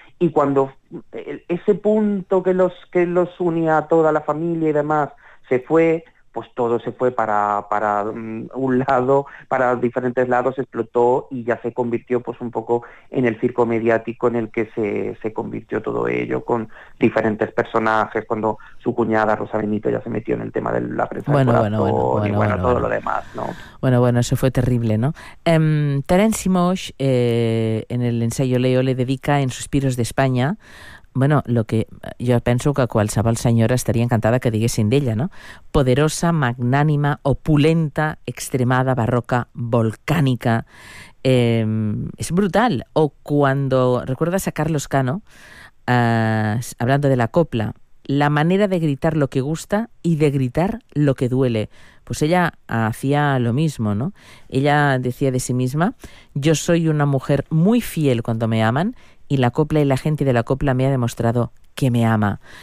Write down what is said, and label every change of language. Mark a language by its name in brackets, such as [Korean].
[Spanish] Y cuando ese punto que los unía a toda la familia y demás se fue, pues todo se fue para un lado, para diferentes lados, explotó y ya se convirtió pues un poco en el circo mediático en el que se convirtió todo ello, con diferentes personajes, cuando su cuñada Rosa Benito ya se metió en el tema de la prensa bueno, lo demás, ¿no? Bueno, eso fue terrible, ¿no? Terence Moix, en el ensayo Leo, le dedica en Suspiros de España [Catalan] Bueno, lo que jo penso que qualsevol senyora estaria encantada que diguessin d'ella, no? Poderosa, magnànima, opulenta, extremada, barroca, volcànica. [Spanish] Es brutal. O cuando recuerdas a Carlos Cano, hablando de la copla, la manera de gritar lo que gusta y de gritar lo que duele. Pues ella hacía lo mismo, ¿no? Ella decía de sí misma: yo soy una mujer muy fiel cuando me aman, y la copla y la gente de la copla me ha demostrado que me ama.